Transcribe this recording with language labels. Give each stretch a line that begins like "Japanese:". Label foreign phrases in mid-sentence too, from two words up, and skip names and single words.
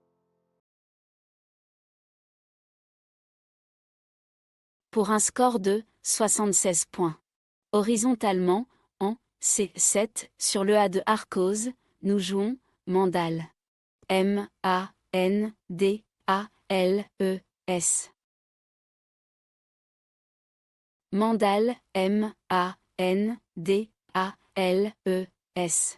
French: Pour un score de 76 points. Horizontalement, en C7, sur le A de Arcos, nous jouons Mandal. M-A-N-D-A-L-E-S. Mandal, M-A-N-D-A-L-E-S.